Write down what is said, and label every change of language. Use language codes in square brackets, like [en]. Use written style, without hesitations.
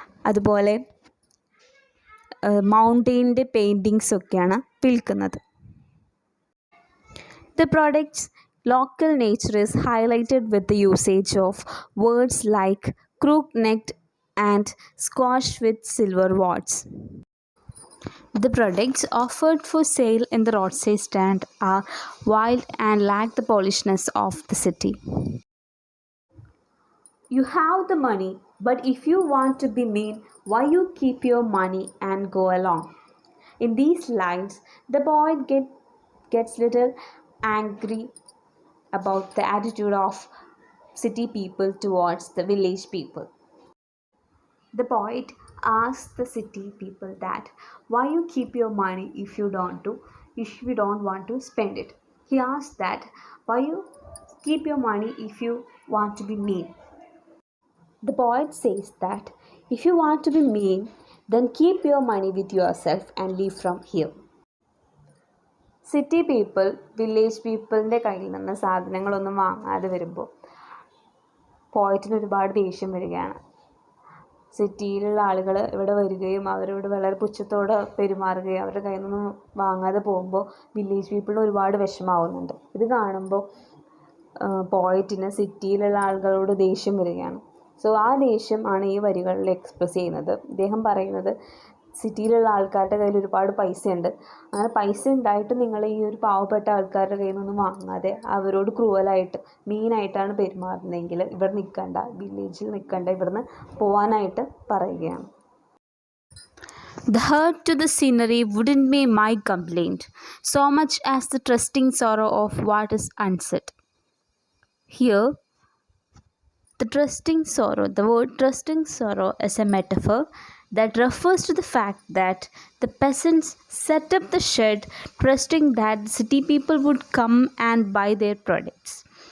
[ml] അതുപോലെ മൗണ്ടെയിൻ്റെ പെയിൻറ്റിങ്സൊക്കെയാണ് വിൽക്കുന്നത്. [en] The product's local nature is highlighted with the usage of words like crook-necked and squash with silver warts. The products offered for sale in the roadside stand are wild and lack the polishness of the city. You have the money, but if you want to be mean, why you keep your money and go along? In these lines, the poet gets little angry about the attitude of city people towards the village people. The poet asks the city people that why you keep your money if you don't want to spend it. He asks that why you keep your money if you want to be mean. The poet says that if you want to be mean, then keep your money with yourself and leave from here. [ml] City people village പീപ്പിളിൻ്റെ കയ്യിൽ നിന്ന് സാധനങ്ങളൊന്നും വാങ്ങാതെ വരുമ്പോൾ പോയറ്റിന് ഒരുപാട് ദേഷ്യം വരികയാണ്. സിറ്റിയിലുള്ള ആളുകൾ ഇവിടെ വരികയും അവരോട് വളരെ പുച്ഛത്തോടെ പെരുമാറുകയും അവരുടെ കയ്യിൽ നിന്നും വാങ്ങാതെ പോകുമ്പോൾ വില്ലേജ് പീപ്പിളിന് ഒരുപാട് വിഷമാവുന്നുണ്ട്. ഇത് കാണുമ്പോൾ പോയറ്റിന് സിറ്റിയിലുള്ള ആളുകളോട് ദേഷ്യം വരികയാണ്. സോ ആ ദേഷ്യം ആണ് ഈ വരികളിൽ എക്സ്പ്രസ് ചെയ്യുന്നത്. ഇദ്ദേഹം പറയുന്നത് സിറ്റിയിലുള്ള ആൾക്കാരുടെ കയ്യിൽ ഒരുപാട് പൈസയുണ്ട്, അങ്ങനെ പൈസ ഉണ്ടായിട്ട് നിങ്ങൾ ഈ ഒരു പാവപ്പെട്ട ആൾക്കാരുടെ കയ്യിൽ നിന്നൊന്നും വാങ്ങാതെ അവരോട് ക്രൂവലായിട്ട് മീനായിട്ടാണ് പെരുമാറുന്നതെങ്കിൽ ഇവിടെ നിൽക്കണ്ട, വില്ലേജിൽ നിൽക്കണ്ട, ഇവിടുന്ന് പോവാനായിട്ട് പറയുകയാണ്. [en] The hurt to the scenery wouldn't be my complaint, so much as the trusting sorrow of what is unsaid. Here, the word trusting sorrow is a metaphor that refers to the fact that the peasants set up the shed trusting that the city people would come and buy their products.